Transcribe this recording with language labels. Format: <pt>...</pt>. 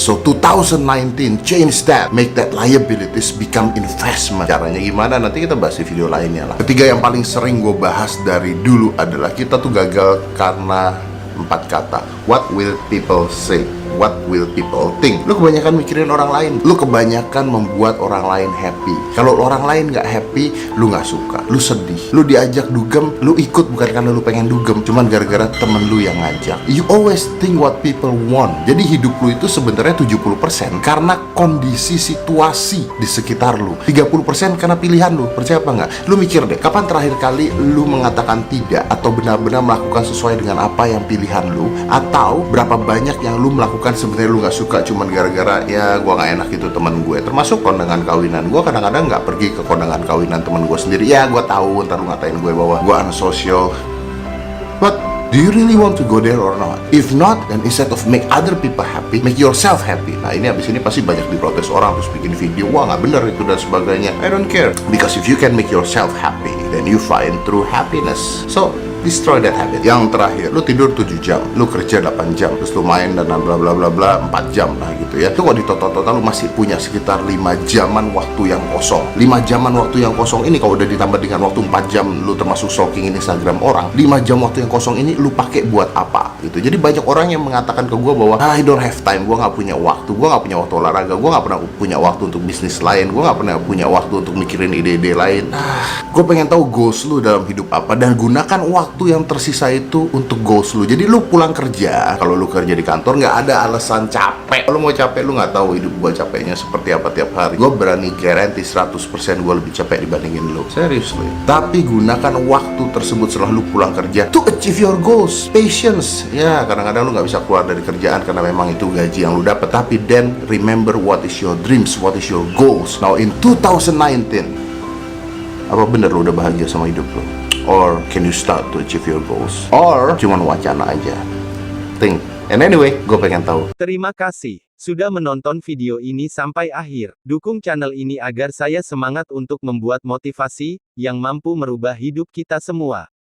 <en>So 2019 change that, make that liabilities become investment.</en> <id>Caranya gimana? Nanti kita bahas di video lainnya lah. Ketiga yang paling sering gue bahas dari dulu adalah kita tuh gagal karena 4 kata.</id> <en>What will people say? What will people think?</en> <id>Lu kebanyakan mikirin orang lain. Lu kebanyakan membuat orang lain happy. Kalau orang lain nggak happy, lu nggak suka, lu sedih. Lu diajak dugem, lu ikut bukan karena lu pengen dugem, cuman gara-gara temen lu yang ngajak.</id> <en>You always think what people want.</en> <id>Jadi hidup lu itu sebenarnya 70% karena kondisi situasi di sekitar lu, 30% karena pilihan lu. Percaya apa nggak? Lu mikir deh, kapan terakhir kali lu mengatakan tidak atau benar-benar melakukan sesuai dengan apa yang pilihan lu, atau berapa banyak yang lu melakukan sebenarnya lu nggak suka cuman gara-gara ya gua nggak enak itu teman gue. Termasuk kondangan kawinan, gua kadang-kadang nggak pergi ke kondangan kawinan teman gue sendiri. Ya gua tahu ntar lu ngatain gue bahwa gua unsocial,</id> <en>but do you really want to go there or not? If not, then instead of make other people happy, make yourself happy.</en> <id>Nah ini abis ini pasti banyak diprotes orang terus bikin video, wah nggak bener itu dan sebagainya.</id> <en>I don't care, because if you can make yourself happy, then you find true happiness. So destroy that habit.</en> <id>Yang terakhir, lu tidur 7 jam, lu kerja 8 jam, terus lu main dan bla bla bla bla 4 jam lah gitu ya. Itu kok di total lu masih punya sekitar 5 jaman waktu yang kosong. 5 jaman waktu yang kosong ini kalau udah ditambah dengan waktu 4 jam lu termasuk stalking Instagram orang, 5 jam waktu yang kosong ini lu pakai buat apa gitu. Jadi banyak orang yang mengatakan ke gua bahwa</id> <en>I don't have time,</en> <id>gua nggak punya waktu, gua nggak punya waktu olahraga, gua nggak pernah punya waktu untuk bisnis lain, gua nggak pernah punya waktu untuk mikirin ide-ide lain. Gua pengen tahu goals lu dalam hidup apa dan gunakan waktu yang tersisa itu untuk goals lu. Jadi lu pulang kerja, kalau lu kerja di kantor nggak ada alasan capek. Kalau mau capek, lu nggak tahu hidup gua capeknya seperti apa tiap hari. Gua berani guarantee 100% gua lebih capek dibandingin lu. Seriously. Tapi gunakan waktu tersebut setelah lu pulang kerja</id> <en>to achieve your goals. Patience.</en> <id>Ya, kadang-kadang lu nggak bisa keluar dari kerjaan karena memang itu gaji yang lu dapat.</id> <en>Tapi then remember what is your dreams, what is your goals. Now in 2019,</en> <id>apa bener lu udah bahagia sama hidup lu?</id> <en>Or can you start to achieve your goals?</en> <id>Or cuman wacana aja?</id> <en>Think. And anyway,</en> <id>gue pengen tahu. Terima kasih sudah menonton video ini sampai akhir. Dukung channel ini agar saya semangat untuk membuat motivasi yang mampu merubah hidup kita semua.</id>